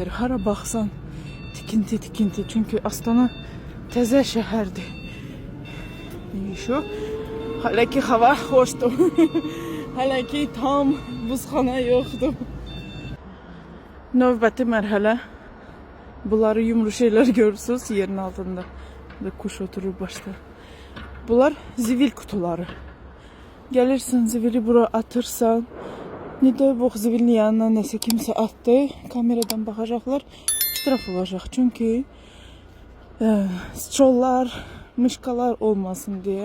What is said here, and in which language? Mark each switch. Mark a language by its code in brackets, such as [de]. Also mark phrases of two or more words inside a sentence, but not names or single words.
[az] Hara baxsan tikinti. Çünkü Astana təzə şəhərdir. Şu. Hələ ki hava xoşdur. Hələ ki tam buzxana yoxdur. Növbəti mərhələ. Bunları yumru şeyler görürsünüz yerin altında. [tr] Ve kuş oturur başta. Bunlar zivil kutuları. [az] Gelirsin zivili bura atırsan. [tr] Ne de bu zivilin yanına neyse kimse attı. Kameradan bakacaklar. İştiraf olacak. Çünkü strollar, mışkalar olmasın diye.